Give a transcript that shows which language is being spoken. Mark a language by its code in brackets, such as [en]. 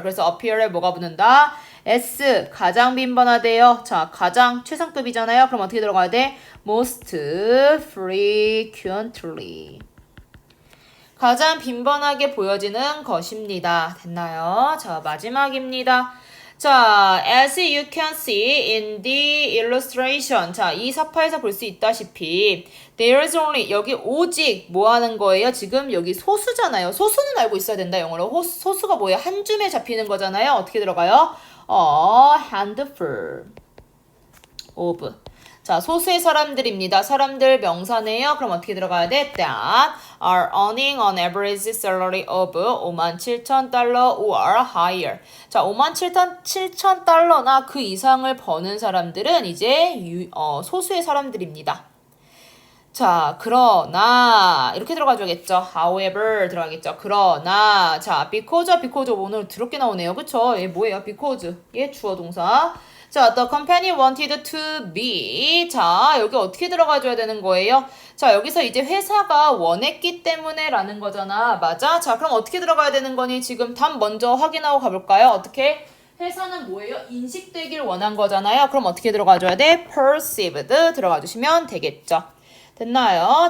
[ko] 그래서 appear에 뭐가 붙는다? S. 가장 빈번하대요. 자, 가장 최상급이잖아요. 그럼 어떻게 들어가야 돼? [en] most frequently. [ko] 가장 빈번하게 보여지는 것입니다. 됐나요? 자, 마지막입니다. [en] 자, as you can see in the illustration. [ko] 자, 이 사파에서 볼 수 있다시피 [en] there is only [ko] 여기 오직 뭐 하는 거예요? 지금 여기 소수잖아요. 소수는 알고 있어야 된다. 영어로. 소수가 뭐예요? 한 줌에 잡히는 거잖아요. 어떻게 들어가요? [en] handful of. [ko] 자, 소수의 사람들입니다. 사람들 명사네요. 그럼 어떻게 들어가야 돼? [en] that are earning an average salary of 57,000달러 or higher. [ko] 자, 57,000달러나 그 이상을 버는 사람들은 이제 소수의 사람들입니다. 자, 그러나 이렇게 들어가줘야겠죠. [en] however [ko] 들어가겠죠. 그러나 자, because 오늘 드럽게 나오네요. 그쵸? 얘 뭐예요? because 얘 주어 동사. [en] 자, the company wanted to be. [ko] 자, 여기 어떻게 들어가줘야 되는 거예요? 자, 여기서 이제 회사가 원했기 때문에 라는 거잖아. 맞아? 자, 그럼 어떻게 들어가야 되는 거니? 지금 답 먼저 확인하고 가볼까요? 어떻게? 회사는 뭐예요? 인식되길 원한 거잖아요. 그럼 어떻게 들어가줘야 돼? [en] perceived [ko] 들어가 주시면 되겠죠. 됐나요?